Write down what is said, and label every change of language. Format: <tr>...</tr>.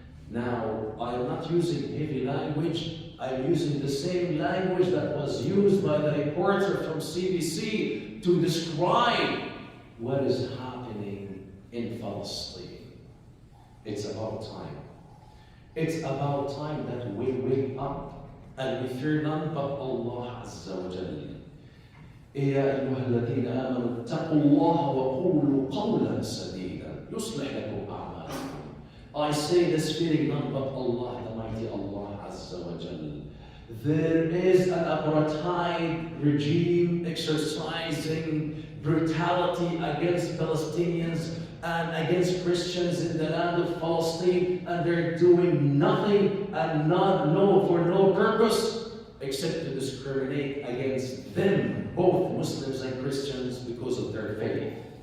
<en>Now, I am not using heavy language. I'm using the same language that was used by the reporter from CBC to describe what is happening in Palestine. It's about time. It's about time that we wake up and we fear none but Allah Azza wa Jalla.</en> <ar>يا أيها الذين آمنوا اتقوا الله وقولوا قولا سديدا يصلح لكم أعمالكم.</ar> <en>I say this fearing none but Allah, the mighty Allah Azza wa Jalla. There is an apartheid regime exercising brutality against Palestinians and against Christians in the land of Palestine, and they're doing nothing and for no purpose except to discriminate against them, both Muslims and Christians, because of their faith.</en>